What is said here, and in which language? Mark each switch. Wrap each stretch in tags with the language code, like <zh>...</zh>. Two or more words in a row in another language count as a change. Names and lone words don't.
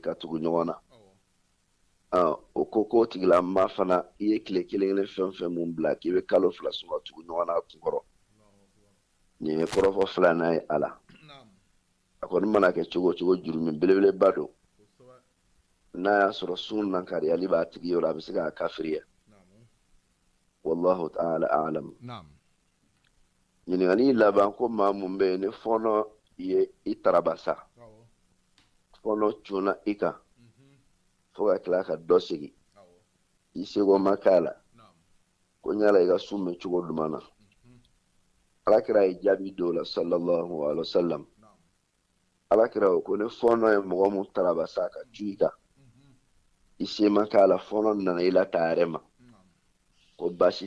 <bm>ka tugu ɲɔgɔn na o ko k'o tigilama fana i ye tile kelen fɛn fɛn mun bila k'i bɛ kalo 2 sun ka tugu ɲɔgɔn na a kun kɔrɔ nin ye kɔrɔfɔ filanan ye a la a kɔni mana kɛ cogo o cogo jurumin belebeleba don n'a y'a sɔrɔ sun nankariyali b'a tigi yɔrɔ a bɛ se k'a kafiriya</bm> <ar>والله تعالى أعلم</ar> <bm>ɲininkali laban ko maa mun bɛ yen ni fɔɔnɔ ye i tarabasa fɔɔnɔ cunna i kan fo ka tila ka dɔ sigi i sego ma k'a la ko ɲala i ka sun bɛ cogo duman na alakira ye jaabi d'o la</bm> <ar>صلى الله عليه وسلم</ar> <bm>alakira ko ne fɔɔnɔ ye mɔgɔ mun tarabasa ka ju i kan i se ma k'a la fɔɔnɔ nana i la ta yɛrɛ ma ko baasi</bm>